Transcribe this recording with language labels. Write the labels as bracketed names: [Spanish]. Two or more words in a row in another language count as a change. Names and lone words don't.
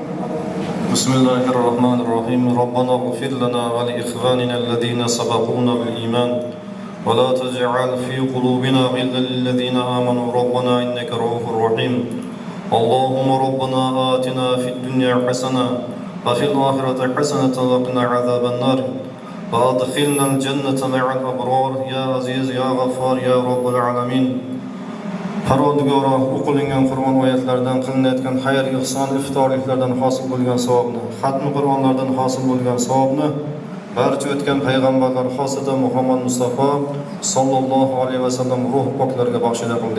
[Arabic] بسم الله الرحمن الرحيم ربنا اغفر لنا ولإخواننا الذين سبقونا بالإيمان ولا تجعل في قلوبنا غلا للذين آمنوا ربنا إنك رؤوف رحيم اللهم ربنا آتنا في الدنيا حسنة وفي الآخرة حسنة وقنا عذاب النار وأدخلنا الجنة مع الأبرار يا عزيز يا غفار يا رب العالمين. [Uzbek] Parvardigoro o'qilingan Qur'on oyatlaridan qilinayotgan xayr, ihson, iftorliklardan hosil bo'lgan savobni, xatmi Qur'onlardan hosil bo'lgan savobni barcha o'tgan payg'ambarlar, xosatan Muhammad Mustafa [Arabic] صلى الله عليه وسلم [Uzbek] ruh poklarga baxshida qildik.